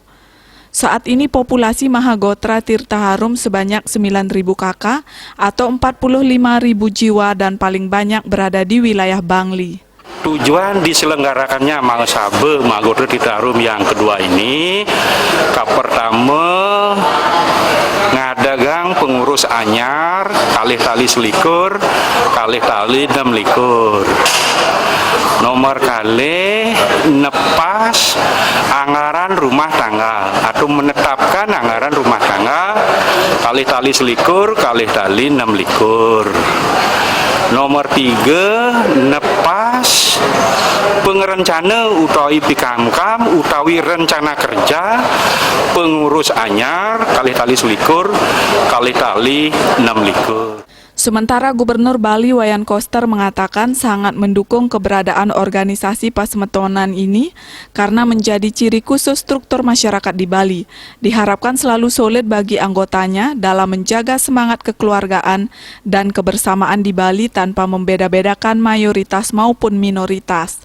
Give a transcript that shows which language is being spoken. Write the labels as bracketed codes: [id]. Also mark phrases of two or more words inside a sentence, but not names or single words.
[id] Saat ini populasi Mahagotra Tirta Harum sebanyak 9.000 kakak atau 45.000 jiwa dan paling banyak berada di wilayah Bangli. Tujuan diselenggarakannya Mahasabah Mahagotra Tirta Harum yang kedua ini, pertama [ban] ngadagang pengurus anyar, kalih tali selikur, kalih tali 6 likur. Nomor kali nepas anggaran rumah tangga [id] atau menetapkan anggaran rumah tangga [ban] kalih tali selikur, kalih tali 6 likur. Nomor 3 nepas pengerencana utawi pikamkam utawi rencana kerja pengurus anyar kalih tali selikur, kalih tali 6 likur. [id] Sementara Gubernur Bali Wayan Koster mengatakan sangat mendukung keberadaan organisasi Pasemetonan ini karena menjadi ciri khusus struktur masyarakat di Bali. Diharapkan selalu solid bagi anggotanya dalam menjaga semangat kekeluargaan dan kebersamaan di Bali tanpa membeda-bedakan mayoritas maupun minoritas.